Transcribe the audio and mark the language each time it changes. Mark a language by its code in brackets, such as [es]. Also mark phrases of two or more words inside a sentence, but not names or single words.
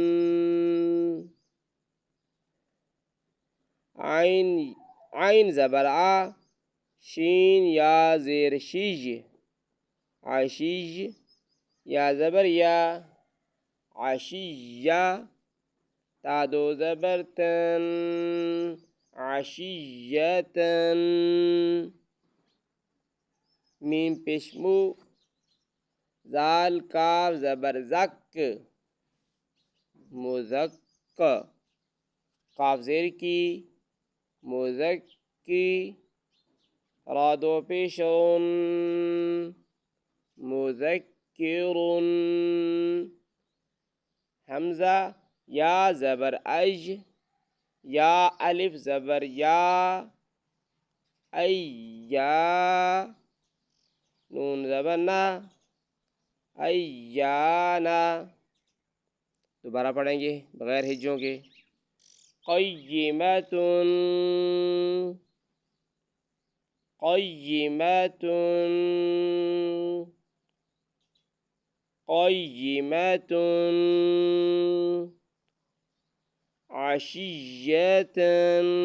[ur] عین زبر آ، شین یا زیر شیج، عشیج، یا زبر یا، عشیہ، تا دو زبر تن، عشیتن. میم پیشمو، زال کاف زبر زک، مزک، قاف زیر کی، مزکی، را دو پیشون، مذکرن. حمزہ یا زبر اج، یا الف زبر یا، ایا، نون زبر نا ایّانا. دوبارہ پڑھیں گے بغیر ہجوں کے. [ar] قيّمةٌ قيّمةٌ قيّمةٌ عشية